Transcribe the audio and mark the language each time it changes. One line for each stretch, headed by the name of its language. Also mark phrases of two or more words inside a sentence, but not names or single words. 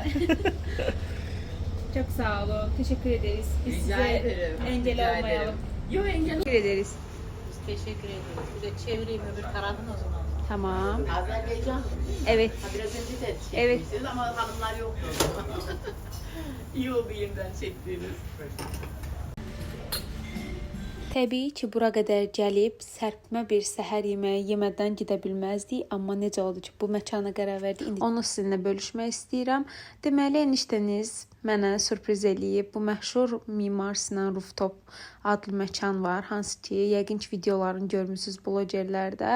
Turkish: Çok sağ olun. Teşekkür ederiz. Biz Rica size ederim. engel Rica olmayalım. ederim. Yok engel. Teşekkür ederiz. Teşekkür ederim. Bir de çevireyim öbür tarafın o zaman. Tamam. Azerbaycan. Evet. Ha, biraz önce de Evet. çekmişsiniz ama hanımlar yoktu. İyi oldu yeniden çektiğiniz.
Azerbaijani: Təbii ki, bura qədər gəlib sərpmə bir səhər yeməyi yemədən gedə bilməzdik, amma necə oldu ki, bu məkana qərar verdik. İndi onu sizinlə bölüşmək istəyirəm. Deməli, eniştəniz mənə sürpriz eləyib. Bu məşhur Mimar Sinan Rooftop adlı məkan var, hansı ki, yəqin ki, videolarını görmüsünüz blogerlərdə.